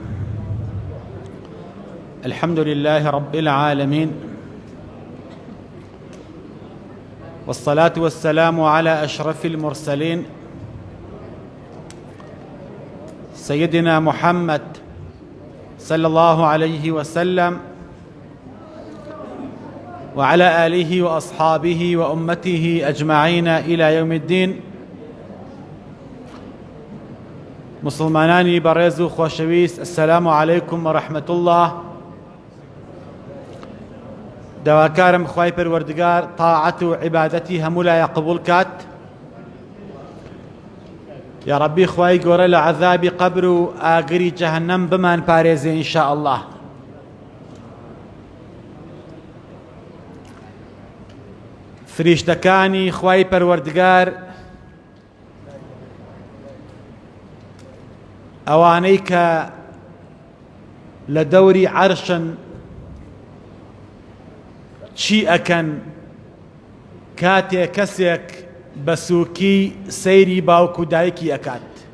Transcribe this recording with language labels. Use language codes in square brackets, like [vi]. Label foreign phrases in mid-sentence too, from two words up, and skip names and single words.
[ar] الحمد لله رب العالمين، والصلاة والسلام على أشرف المرسلين سيدنا محمد صلى الله عليه وسلم وعلى آله وأصحابه وأمته أجمعين إلى يوم الدين. [ckb] مسلمانانی بەڕێز و خۆشەویست، [ar] السلام عليكم ورحمة الله. [ckb] داواکارم خوای پەروەردگار تاعەت و عیبادەتی هەموو لایە قبول کات. یا ربی خوای گەورە لە عەذابی قەبر و ئاگری جەهەنەم بمان پارێزێ [ar] ئینشاء الله. [ckb] فریشتەکانی خوای پەروەردگار، ئەوانەی کە لە دەوری عەرشن چی ئەکەن کاتێک کەسێک بە سووکی سەیری باوک و دایکی ئەکات.